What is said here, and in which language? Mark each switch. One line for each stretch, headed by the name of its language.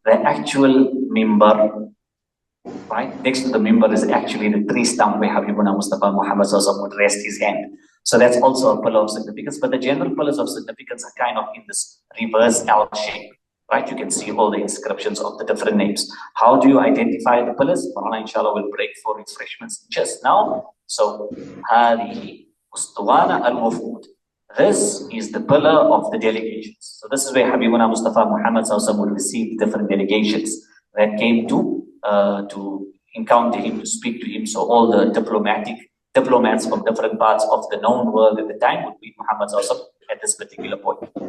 English: The actual mimbar, right next to the mimbar, is actually the tree stump where Habibuna Mustafa Muhammad Sallallahu would rest his hand. So that's also a pillar of significance. But the general pillars of significance are kind of in this reverse L shape, right? You can see all the inscriptions of the different names. How do you identify the pillars? Marana, inshallah, will break for refreshments just now.
Arabic: So, هذه أسطوانة الوفود.
English: This is the pillar of the delegations. So this is where Habibuna Mustafa Muhammad Sallallahu would receive different delegations that came to encounter him, to speak to him. So all the diplomats from different parts of the known world at the time would meet Muhammad Sallallahu at this particular point.